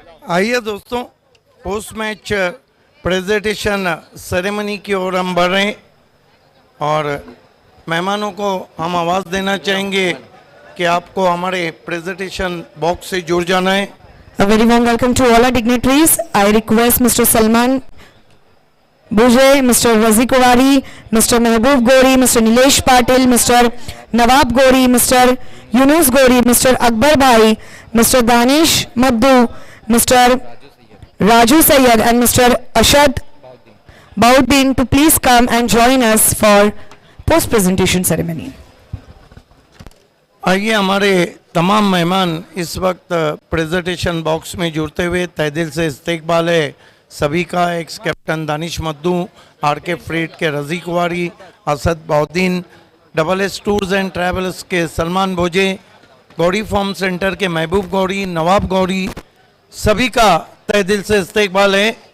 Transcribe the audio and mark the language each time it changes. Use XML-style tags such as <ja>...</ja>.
<hi>आइए दोस्तों, post match presentation ceremony की ओर हम बढ़ रहे हैं और मेहमानों को हम आवाज़ देना चाहेंगे कि आपको हमारे प्रेजेंटेशन बॉक्स से जुड़ जाना है.</hi> <en>A very warm welcome to all our dignitaries. I request Mr. Salman Bujay, Mr. Razi Kuwari, Mr. Mehboob Gori, Mr. Nilesh Patil, Mr. Nawab Gori, Mr. Yunus Gori, Mr. Akbar Bhai, Mr. Danish Maddu, Mr. Raju Sayyad and Mr. Ashad Bauddin to please come and join us for post-presentation ceremony.</en> <hi>आइए, हमारे तमाम मेहमान इस वक्त presentation box में जुड़ते हुए तहे दिल से इस्तकबाल है सभी का. एक्स कैप्टन दानिश मद्दू, RK फ्रीट के रजी कुवारी, Asad बौद्दीन, SS tours and travels के सलमान भोजे, गौरी फार्म सेंटर के महबूब गौरी, नवाब गौरी, सभी का तहे दिल से इस्तकबाल है.</hi>